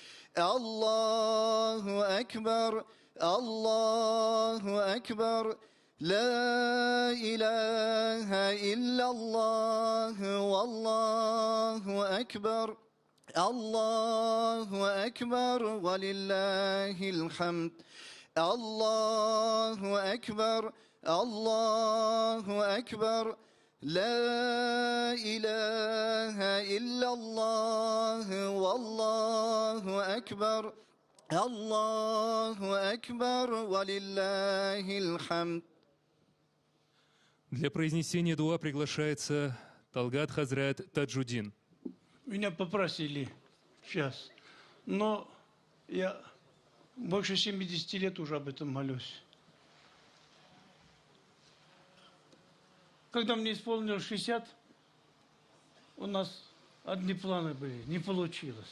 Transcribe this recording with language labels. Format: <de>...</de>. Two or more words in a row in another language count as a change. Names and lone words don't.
<ar>الله أكبر الله أكبر لا إله إلا الله والله أكبر الله أكبر ولله الحمد الله أكبر الله أكبر لا إله إلا الله والله أكبر الله أكبر ولله الحمد.</ar> <ru>Для произнесения дуа приглашается Талгат Хазрат Таджудин. Меня попросили сейчас, но я больше 70 лет уже об этом молюсь. Когда мне исполнилось 60, у нас одни планы были, не получилось.</ru>